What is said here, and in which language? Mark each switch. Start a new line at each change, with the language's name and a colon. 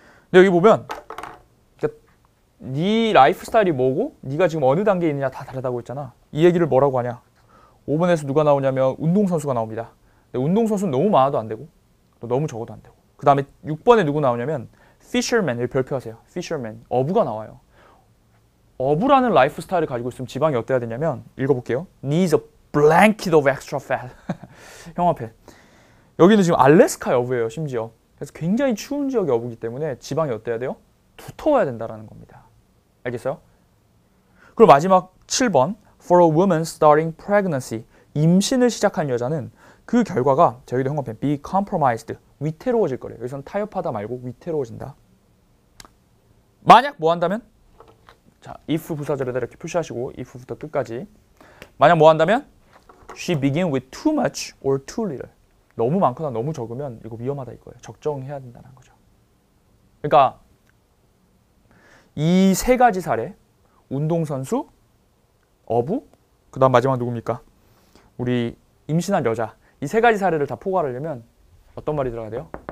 Korean: 근데 여기 보면 네 라이프 스타일이 뭐고 네가 지금 어느 단계에 있느냐 다 다르다고 했잖아. 이 얘기를 뭐라고 하냐. 5번에서 누가 나오냐면 운동선수가 나옵니다. 근데 운동선수는 너무 많아도 안 되고 또 너무 적어도 안 되고. 그 다음에 6번에 누구 나오냐면 fisherman, 별표하세요. fisherman, 어부가 나와요. 어부라는 라이프 스타일을 가지고 있으면 지방이 어때야 되냐면 읽어볼게요.
English: needs a blanket of extra fat.
Korean: 형광펜. 여기는 지금 알래스카 어부예요. 심지어. 그래서 굉장히 추운 지역의 어부기 때문에 지방이 어때야 돼요? 두터워야 된다는 겁니다. 알겠어요? 그리고 마지막 7번
English: For a woman starting pregnancy.
Korean: 임신을 시작한 여자는 그 결과가 저희도 형광펜
English: be compromised
Korean: 위태로워질 거래요. 여기서는 타협하다 말고 위태로워진다. 만약 뭐 한다면? 자, if 부사절에다 이렇게 표시하시고 if부터 끝까지. 만약 뭐 한다면?
English: She begin with too much or too little.
Korean: 너무 많거나 너무 적으면 이거 위험하다 이거예요. 적정해야 된다는 거죠. 그러니까 이 세 가지 사례, 운동선수, 어부, 그 다음 마지막 누굽니까? 우리 임신한 여자. 이 세 가지 사례를 다 포괄하려면 어떤 말이 들어가야 돼요?